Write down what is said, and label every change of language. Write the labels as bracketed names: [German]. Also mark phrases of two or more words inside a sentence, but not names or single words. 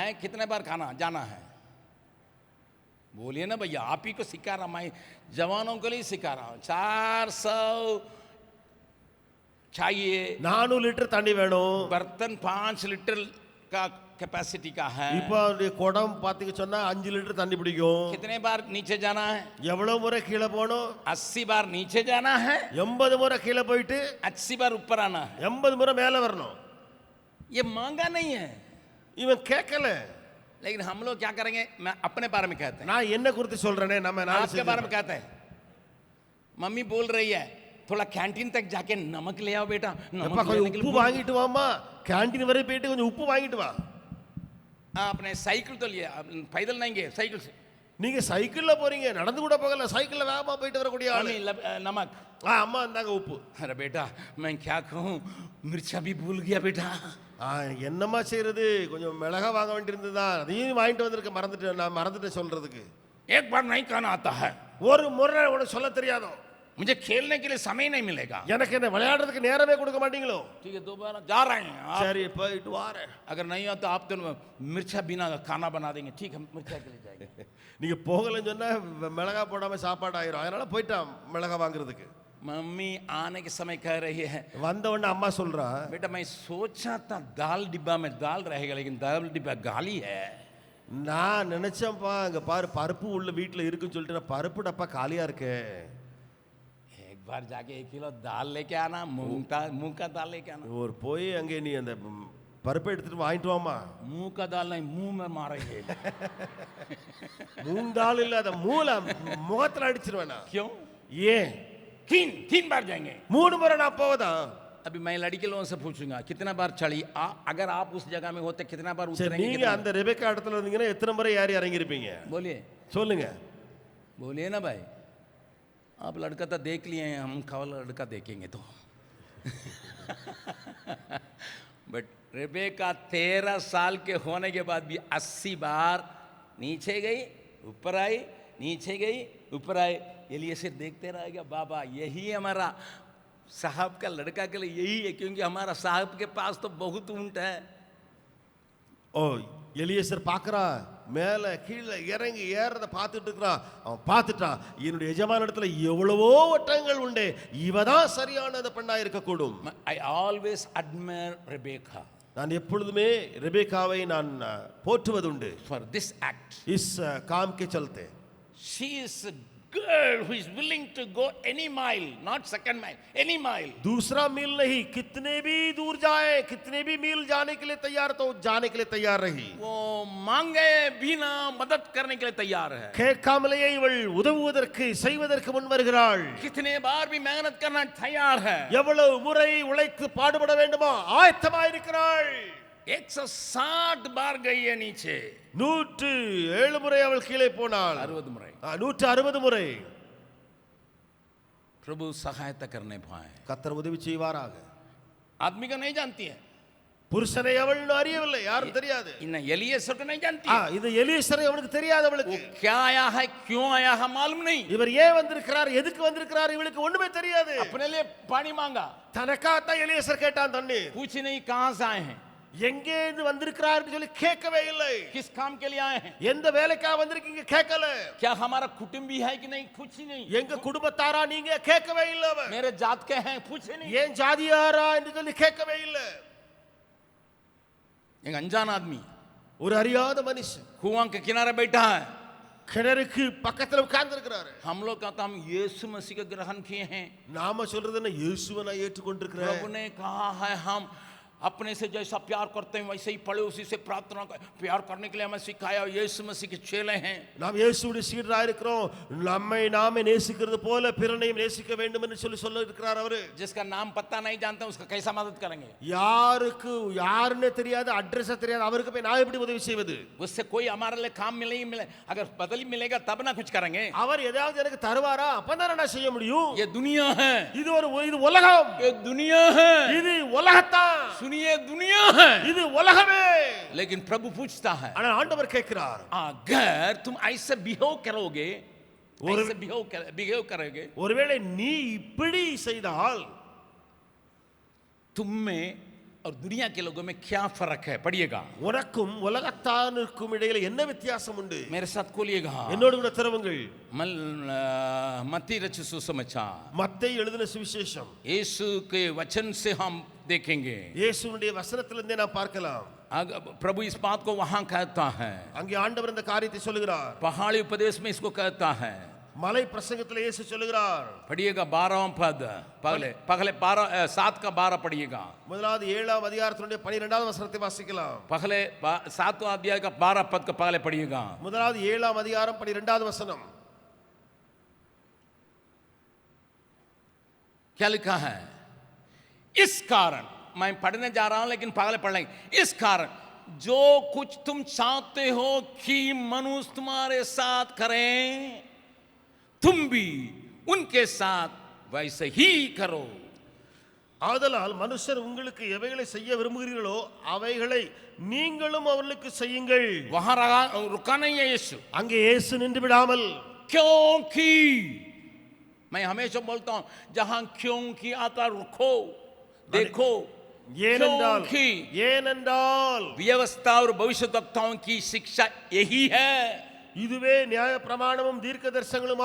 [Hindi] कितने बार खाना जाना है? बोलिए ना भैया, आप ही को सिखा रहा, मैं जवानों के लिए सिखा रहा हूँ. 400 चाहिए. [Tamil] 400 லிட்டர் தண்ணி வேணும். [Hindi] बर्तन 5 लीटर का कैपेसिटी का है. [Tamil] இப்போ குடம் பாத்தீங்க சொன்னா 5 லிட்டர் தண்ணி பிடிக்கும். [Hindi] कितने बार नीचे जाना है? [Tamil] எவ்வளவு முறை கீழே போகணும்? [Hindi] 80 बार नीचे जाना है, [Tamil] 80 முறை கீழே போயிட்டு [Hindi] 80 बार ऊपर आना है. [Tamil] 80 முறை மேலே வரணும். [Hindi] ये मांगा नहीं है, [Tamil] இவன் கேட்கல. [Hindi] लेकिन हम लोग क्या करेंगे? मैं अपने बारे में कहते हैं, [Tamil] நான் என்ன குறித்து சொல்றேனே, நம்ம [Hindi] आपके बारे में कहते हैं. मम्मी बोल रही है, थोड़ा कैंटीन तक जाके नमक ले आओ बेटा. नमक [Tamil] எப்பா [Hindi] लेने [Tamil] கொஞ்சம் [Hindi] के [Tamil] உப்பு [Hindi] लिए [Tamil] வாங்கிட்டு வாமா, கேண்டீன் வரை போயிட்டு கொஞ்சம் உப்பு வாங்கிட்டு வா. [Hindi] आपने साइकिल तो लिया, पैदल नहीं गए, साइकिल से. [Tamil] நீங்க சைக்கிள்ல போறீங்க, நடந்து கூட போகல, சைக்கிள்ல வேகமா போயிட்டு வரக்கூடிய ஆளு. [Hindi] मम्मी नमक. [Tamil] அம்மா இந்தாங்க உப்பு. [Hindi] अरे बेटा मैं क्या कहूँ, मिर्चा भी भूल गया बेटा. [Tamil] என்னம்மா செய்யறது, கொஞ்சம் மிளகா வாங்க வேண்டியிருந்ததா, அதையும் வாங்கிட்டு வந்திருக்க மறந்துட்டேன், நான் மறந்துட்டேன் சொல்றதுக்கு. [Hindi] एक बार नहीं कहना आता है, [Tamil] ஒரு முறை உனக்கு சொல்ல தெரியாதோ? [Hindi] मुझे खेलने के लिए समय नहीं मिलेगा. [Tamil] எனக்கு என்ன விளையாடுறதுக்கு நேரமே கொடுக்க மாட்டீங்களோ? [Hindi] ठीक है, दोबारा जा रहे हैं आप. [Tamil] சரி போயிட்டு வாரேன். [Hindi] अगर नहीं हो तो आप तो मिर्चा बिना खाना बना देंगे. ठीक है, मिर्चा के लिए जाएंगे. [Tamil] நீங்க போகலன்னு சொன்னா மிளகா போடாம சாப்பாடு ஆயிரும், அதனால போயிட்டான் மிளகா வாங்குறதுக்கு. [Hindi] मम्मी आने के समय कह रही है, [Tamil] வந்த உடனே அம்மா சொல்றா, [Hindi] बेटा मैं सोचा था दाल डिब्बा में दाल रहेगा लेकिन दाल डिब्बा गाली है। [Tamil] நான் நினைச்சேன்ப்பா அங்க பாரு பருப்பு உள்ள வீட்டுல இருக்குன்னு சொல்லிட்டு நான் பருப்பு டப்பா காலியா இருக்கு. [Hindi] एक बार जाके 1 किलो दाल लेके आना, मूंग का दाल लेके आना। [Tamil] ஒரு போய் அங்கே நீ அந்த பருப்பை எடுத்துட்டு வாங்கிட்டு வாமா. [Hindi] मूंग का दाल नहीं, मुंह में मारेंगे। [Tamil] மூந்தாள் இல்ல அத மூல முகத்துல அடிச்சிருவேனா. [Hindi] क्यों? [Tamil] ஏன்? [Hindi] 3 बार जाएंगे। [Tamil] 3 முறை நான் போவதா? [Hindi] अभी मैं लड़की लोगों से पूछूंगा कितना बार चढ़ी, अगर आप उस जगह में होते कितना बार [Tamil] சரி [Hindi] उतरेंगे? [Tamil] நீங்க அந்த ரெபெக்கா இடத்துல இருந்தீங்கன்னா எத்தனை முறை ஏறி இறங்கி இருப்பீங்க? [Hindi] बोलिए [Tamil] சொல்லுங்க. [Hindi] बोलिए ना भाई, आप लड़का तो देख लिए हैं, हम कल लड़का देखेंगे तो। बट रेबेका 13 साल के होने के बाद भी 80 बार नीचे गई ऊपर आई, नीचे गई ऊपर आई। एलियेजर देखते रहेगा, बाबा यही हमारा साहब का लड़का के लिए यही है, क्योंकि हमारा साहब के पास तो बहुत ऊंट है। [Tamil] ஓ எலியேசர் பார்க்கறா, மேல கீழே இறங்கி ஏறத பார்த்துட்டு இருக்கிறான். அவன் பார்த்துட்டான், என்னுடைய எஜமான இடத்துல எவ்வளவோ ஒட்டகங்கள் உண்டு, இவதான் சரியானது பெண்ணா இருக்க கூடும். [English] I always admire Rebecca [Tamil] நான் எப்பொழுதுமே ரெபெக்காவை நான் போற்றுவதுண்டு. [English] for this act. [Hindi] इस काम के चलते [English] She is a girl who is willing to go any mile, not second mile, any mile. [Hindi] दूसरा मील नहीं, कितने भी दूर जाए, कितने भी मील जाने के लिए तैयार, तो जाने के लिए तैयार रही. वो मांगे बिना मदद करने के लिए तैयार है। [Tamil] கேட்காமலேயே இவள் உதவுவதற்கு செய்வதற்கு முன் வருகிறாள். [Hindi] कितने बार भी मेहनत करना तैयार है। [Tamil] எவ்வளவு முறை உழைத்து பாடுபட வேண்டுமோ ஆயத்தமாய் இருக்கிறாள். [Hindi] 160 बार गई है नीचे, [Tamil] 107 முறை அவள் கீழே போனாள். 60 முறை 160 முறை. [Hindi] प्रभु सहायता करने पाए। [Tamil] கர்த்தர் உதவி செய்வாராக. [Hindi] आदमी का नहीं जानती है, [Tamil] புருஷனை அவள் அறியவில்லை, யாரும் தெரியாது. [Hindi] इन एलियेजर को नहीं जानती है। [Tamil] இது எலியேசரை அவனுக்கு தெரியாது. [Hindi] वो [Tamil] அவளுக்கு [Hindi] क्या आया है, क्यों आया है मालूम नहीं। [Tamil] இவர் ஏன் வந்திருக்கிறார், எதுக்கு வந்திருக்கிறார், இவளுக்கு ஒண்ணுமே தெரியாது. [Hindi] अपने लिए पानी मांगा, [Tamil] தனக்காத்தான் எலியேசர் கேட்டான் தண்ணீர். [Hindi] पूछ नहीं कहां से आए हैं, [Tamil] எங்கே இருந்து வந்திருக்கிறார் சொல்லி கேட்கவே இல்லை. [Hindi] किस काम के लिए आए हैं, [Tamil] எந்த வேலைக்காக வந்திருக்கீங்க கேட்கல. [Hindi] क्या हमारा कुटुंबी है कि नहीं, कुछ ही नहीं। [Tamil] எங்க குடும்பத்தாரா நீங்க கேட்கவே இல்லை. அவன் [Hindi] मेरे जात के हैं, पूछे नहीं। [Tamil] ஏன் ஜாதியாரா என்று சொல்லி கேட்கவே இல்லை. [Hindi] एक अनजान आदमी [Tamil] ஒரு அறியாத மனுஷன் [Hindi] कुआं के किनारे बैठा है। [Tamil] கிணறுக்கு பக்கத்துல உட்கார்ந்து இருக்கிறாரு. [Hindi] हम लोग कहते हम यीशु मसीह का ग्रहण किए हैं। [Tamil] நாம சொல்றது என்ன, இயேசுவை நான் ஏற்றுக்கொண்டிருக்கிறேன். [Hindi] प्रभु ने कहा है हम अपने से जैसा प्यार करते हैं वैसे ही पड़ोसी से प्रार्थना प्यार करने के लिए हमें सिखाया। यीशु मसीह के चेले हैं। [Tamil] நாம் இயேசுவுடைய சீடராக இருக்கிறோம். நம்மை நாமே நேசிக்கிறது போல பிறனையும் நேசிக்க வேண்டும் என்று சொல்லி இருக்கிறார் அவரு. [Hindi] जिसका नाम पता नहीं जानते उसका कैसा मदद करेंगे। [Tamil] யாருக்கு யாருன்னு தெரியாது, அட்ரஸ் தெரியாது, அவருக்கு போய் நான் எப்படி உதவி செய்வது? [Hindi] उससे कोई हमारे लिए काम मिले अगर बदली मिलेगा तब ना कुछ करेंगे। [Tamil] அவர் ஏதாவது எனக்கு தருவாரா, அப்பதானே நான் செய்ய முடியும். [Hindi] ये दुनिया है, [Tamil] இது உலகம், [Hindi] ये दुनिया है, [Tamil] இது उலகத்தான், [Hindi] सुनिए दुनिया है, [Tamil] இது உலகமே. [Hindi] लेकिन प्रभु पूछता है [Tamil] ஆனா ஆண்டவர் கேட்கிறார், [Hindi] अगर तुम ऐसे बिहेव करोगे, ऐसे बिहेव करोगे, [Tamil] ஒருவேளை நீ இப்படி செய்தால் [Hindi] तुम में और दुनिया के लोगों में क्या फर्क है, पढ़िएगा। [Tamil] உனக்கும் உலகத்தானுக்கும் இடையில என்ன வித்தியாசம் உண்டு? [Hindi] मेरे साथ खोलिएगा, [Tamil] என்னோடு கூட திறவுங்கள். [Hindi] मत्ती रचित सुसमाचार, [Tamil] மத்தேயு எழுதின சுவிசேஷம். [Hindi] यीशु के वचन से हम देखेंगे। [Tamil] இயேசுவுடைய வசனத்திலிருந்தே நாம் பார்க்கலாம். [Hindi] प्रभु इस बात को वहां कहता है, [Tamil] அங்கே ஆண்டவர் இந்த காரியத்தை சொல்லுகிறார். [Hindi] पहाड़ी उपदेश में इसको कहता है। [Tamil] மலை பிரசங்கத்தில் இயேசு சொல்லுகிறார். [Hindi] पढ़िएगा 12वां पद, पहले 7 का 12 पढ़िएगा। [Tamil] முதலாவது 7ஆம் அதிகாரத்தினுடைய 12வது வசனத்தை வாசிக்கலாம். [Hindi] पहले 7वां अध्याय का 12 पद का पहले पढ़िएगा। [Tamil] முதலாவது 7ஆம் அதிகாரம் 12வது வசனம். [Hindi] क्या लिखा है? इस कारण, मैं पढ़ने जा रहा हूं लेकिन पहले पढ़ लेंगे। इस कारण जो कुछ तुम चाहते हो कि मनुष्य तुम्हारे साथ करें, तुम भी उनके साथ वैसे ही करो। [Tamil] ஆதலால் மனுஷர் உங்களுக்கு எவைகளை செய்ய விரும்புகிறீர்களோ அவைகளை நீங்களும் அவர்களுக்கு செய்யுங்கள். [Hindi] वहां रुका नहीं है यीशु, [Tamil] அங்கே இயேசு நின்று விடாமல், [Hindi] क्योंकि मैं हमेशा बोलता हूं जहां क्योंकि आता रुको, देखो। [Tamil] ஏனென்றால் [Hindi] व्यवस्था और भविष्यद्वक्ताओं की शिक्षा यही है। [Tamil] இதுவே நியாய பிரமாணமும் தீர்க்க தரிசனங்களுமாம்.